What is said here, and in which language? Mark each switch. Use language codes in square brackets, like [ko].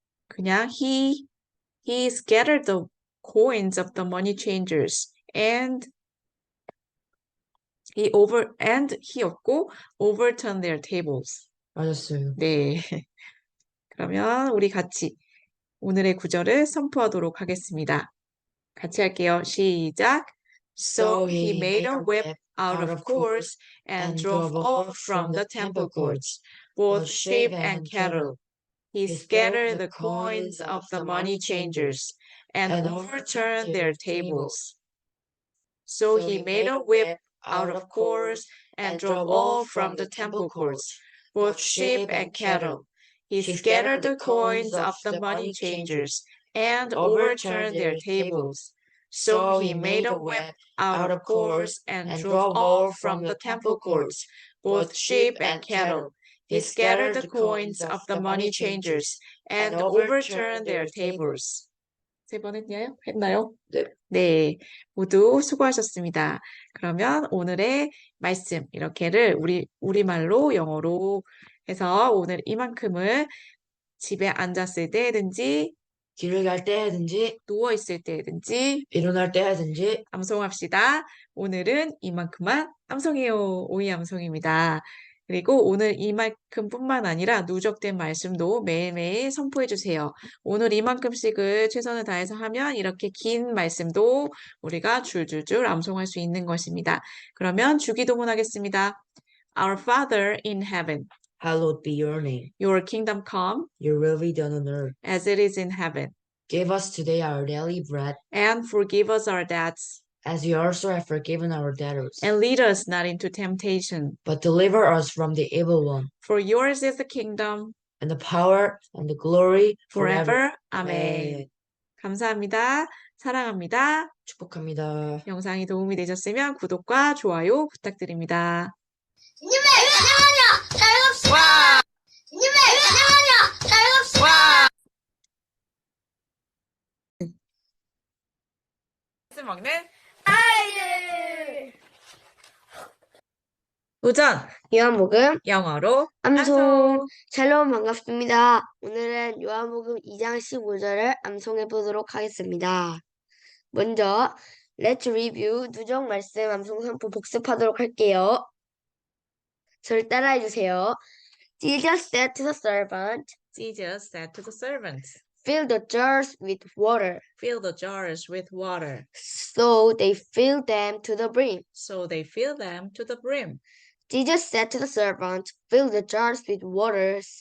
[ko] 그냥 [en] he scattered the coins of the money changers and he [ko] 였고 [en] overturned their tables. [ko] 맞았어요. 네. 그러면 우리 같이 오늘의 구절을 선포하도록 하겠습니다. 같이 할게요. 시작. [en] So he made a whip out of cords and drove off from the temple courts, both sheep and cattle. He scattered the coins of the money changers and overturned their tables. So he made a whip out of cords and drove off from the temple courts, both sheep and cattle. He scattered the coins of the money changers and overturned their tables. So he made a whip out of cords and drove off from the temple courts, both sheep and cattle. He scattered the coins of the money changers and overturned their tables. [ko] 세 번 했나요? 네. 네, 모두 수고하셨습니다. 그러면 오늘의 말씀, 이렇게를 우리말로 영어로 해서 오늘 이만큼을 집에 앉았을 때든지, 길을 갈 때든지 누워있을 때든지, 일어날 때든지 암송합시다. 오늘은 이만큼만 암송해요. 오이 암송입니다. 그리고 오늘 이만큼뿐만 아니라 누적된 말씀도 매일매일 선포해 주세요. 오늘 이만큼씩을 최선을 다해서 하면 이렇게 긴 말씀도 우리가 줄줄줄 암송할 수 있는 것입니다. 그러면 주기도문 하겠습니다. [en] Our Father in heaven, hallowed be your name. your kingdom come Your will be done on earth. as it is in heaven, Give us today our daily bread, and forgive us our debts, as we also have forgiven our debtors. and lead us not into temptation. But deliver us from the evil one. For yours is the kingdom And the power and the glory forever. forever. [ko] 아멘. 감사합니다. 사랑합니다. 축복합니다. 영상이 도움이 되셨으면 구독과 좋아요 부탁드립니다. 님의 잠깐만요. 잘 갑시다. 님의 잠깐만요. 잘 갑시다. 먹는 아이들. 도전 요한복음 영어로 암송. 샬롬 반갑습니다. 오늘은 요한복음 2장 15절을 암송해 보도록 하겠습니다. 먼저 [en] Let's review [ko] 누적 말씀 암송 선포 복습하도록 할게요. 저를 따라해 주세요. [en] Jesus said to the servant, Jesus said to the servants, fill the jars with water. fill the jars with water. So they filled them to the brim. So they fill them to the brim. Jesus said to the servant, fill the jars with water.